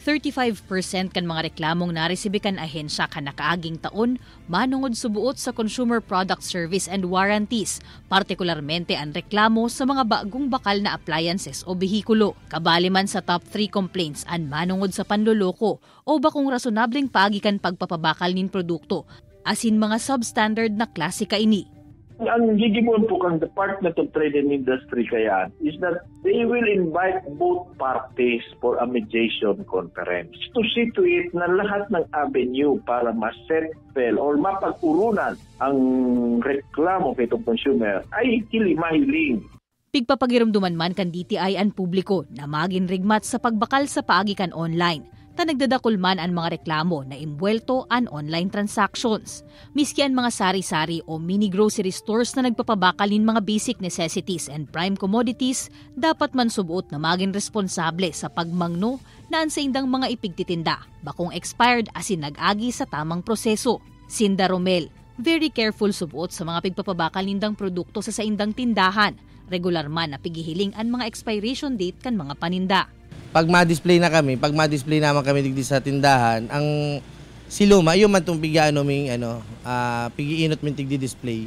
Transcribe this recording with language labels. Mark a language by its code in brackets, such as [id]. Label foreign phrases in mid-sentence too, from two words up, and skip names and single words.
[bik] 35% kan mga reklamong naresibi kan ahensya kan nakaaging taon manungod subuot sa Consumer Product Service and Warranties, partikularmente ang reklamo sa mga bagong bakal na appliances o behikulo. Kabali man sa [en] top 3 complaints [bik] ang manungod sa panloloko o bakong rasonableng paagikan pagpapabakal nin produkto, asin mga substandard na klase kaini. Ang gigibon po kang [en] Department of Trade and Industry kaya is that they will invite both parties for a mediation conference to see to it [bik] na lahat ng avenue para ma-settle or mapag-urunan ang reklamo kay itong consumer ay mahiling. Pigpapagiramduman man kan DTI ang publiko na maging rigmat sa pagbakal sa paagikan online. Ta nagdadakulman ang mga reklamo na imbuelto ang [en] online transactions. [bik] Miski ang mga sari-sari o mini grocery stores na nagpapabakalin mga [en] basic necessities and prime commodities, [bik] dapat man subuot na maging responsable sa pagmangno na ang sa indang mga ipigtitinda, bakong expired asin nag-agi sa tamang proseso. Sinda Romel, [en] very careful [bik] subuot sa mga pigpapabakal nindang produkto sa indang tindahan. Regular man na pigihiling ang mga expiration date kan mga paninda. Pag ma-display naman kami digdi sa tindahan, ang siluma, yun man itong pigiinot min tigdi-display.